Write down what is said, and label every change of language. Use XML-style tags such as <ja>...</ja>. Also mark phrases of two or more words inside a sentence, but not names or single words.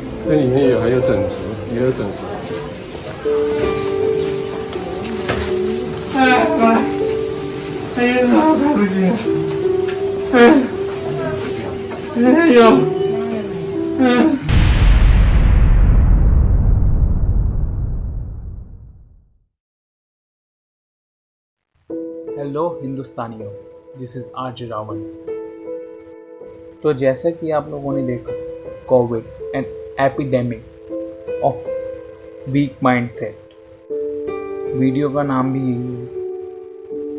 <zh>这里面还有整值，也有整值。哎，哎呀，看不见。哎呦，</zh> <hi>हेलो हिंदुस्तानियों,</hi> <en>this is RJ Rawal.</en> <hi>तो जैसा कि आप लोगों ने देखा,</hi> <en>Covid an epidemic of weak mindset,</en> <hi>वीडियो का नाम भी यही है।</hi>